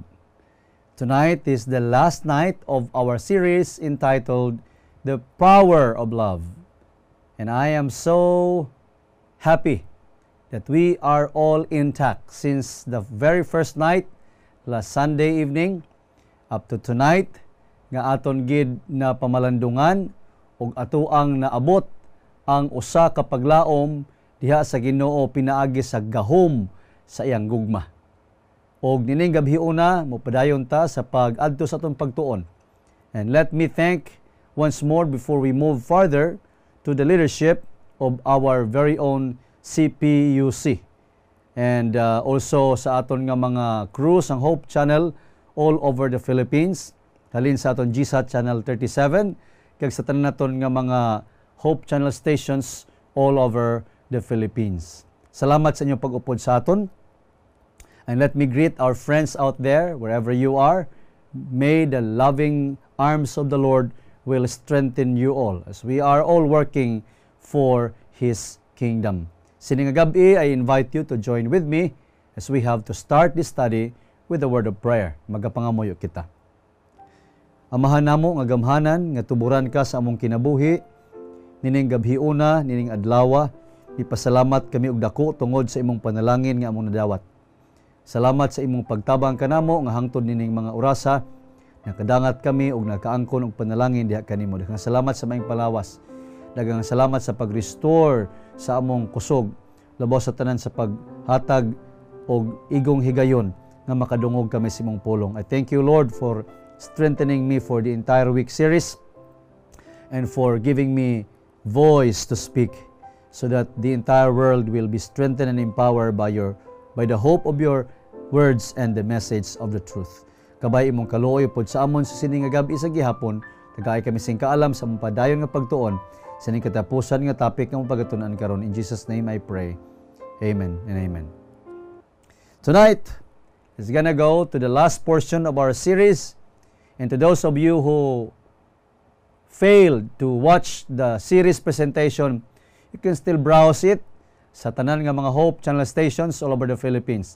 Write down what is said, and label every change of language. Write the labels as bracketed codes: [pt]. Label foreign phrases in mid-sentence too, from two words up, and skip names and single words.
[en] Tonight is the last night of our series entitled The Power of Love. And I am so happy that we are all intact since the very first night, last Sunday evening, up to tonight, [ceb] nga aton gid na pamalandungan ug atuang naabot ang usa ka paglaom diha sa Ginoo pinaagi sa gahom sa iyang gugma. Og nining gabhiuna mopadayon ta sa pag-adto sa atong pagtuon. [en] And let me thank once more before we move further to the leadership of our very own CPUC. And also [hil] sa aton nga mga [en] crews ang Hope Channel all over the Philippines. [hil] Halin sa aton GSAT Channel 37 kag sa tanan naton nga mga Hope Channel stations [en] all over the Philippines. [ceb] Salamat sa inyong pag-upod sa aton. [en] And let me greet our friends out there, wherever you are. May the loving arms of the Lord will strengthen you all as we are all working for His kingdom. [hil] Sining gabi, [en] I invite you to join with me as we have to start this study with a word of prayer. [hil] Magapangamuyo kita. [ceb] Amahan namo nga gamhanan, nga tuburan ka sa among kinabuhi, nining gabhiuna, nining adlawa, ipasalamat kami og dako tungod sa imong panalangin nga among nadawat. Salamat sa imong pagtabang kanamo nga hangtod nining mga orasa, nakadangat kami og nakaangkon og panalangin diha kanimo. Daghang salamat sa maayong palawas. Daghang salamat sa pag-restore sa among kusog, labaw sa tanan sa paghatag og igong higayon nga makadungog kami sa imong pulong. [en] I thank you, Lord, for strengthening me for the entire week series and for giving me voice to speak so that the entire world will be strengthened and empowered by the hope of your words and the message of the truth. [hil] Kabay imong kaluoy pod sa amon sa sining nga gabi sa gihapon, tagaay kami sing kaalam sa among padayon nga pagtuon sa ning katapusan nga topic nga mong pagatunan karon. [en] In Jesus' name I pray. Amen and amen. Tonight is gonna go to the last portion of our series, and to those of you who failed to watch the series presentation, you can still browse it [hil] sa tanan nga mga [en] Hope Channel stations all over the Philippines.